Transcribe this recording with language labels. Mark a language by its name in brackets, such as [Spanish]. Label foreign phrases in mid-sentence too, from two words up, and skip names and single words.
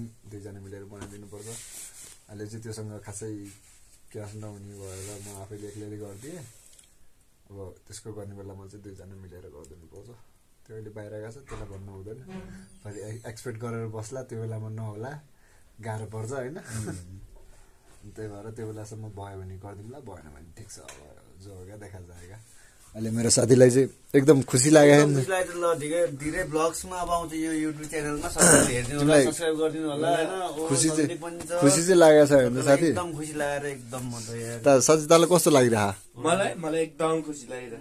[Nepali] दुईजना मिलेर बनाइदिनु पर्छ अहिले चाहिँ त्योसँग खासै क्यास नहुने भएर म आफैले एक्लैले गरिदिएँ अब त्यसको गर्ने बेलामा चाहिँ दुईजना मिलेर गरिदिनु पर्छ त्यो अहिले बाहिर गएको छ त्यसलाई भन्नु हुँदैन फेरि एक्सपेक्ट गरेर बस्ला त्यो बेलामा नहोला गाह्रो पर्छ होइन त्यही भएर त्यो बेलासम्म भयो भने गरिदिउँला भएन भने ठिक छ अब जो हो क्या [Hindi] देखा जाएगा [Nepali] अहिले मेरो साथीलाई चाहिँ एकदम खुसी लाग्यो धेरै ब्लग्समा अब आउँछ यो युट्युब च्यानलमा सबैले हेर्दिनु होला सब्स्क्राइब गरिदिनु होला हैन खुसी चाहिँ लागेको छ हैन साथी एकदम खुसी लागेर एकदम म त यार त सजितालाई कस्तो लागिरहा मलाई एकदम खुसी लागिरहा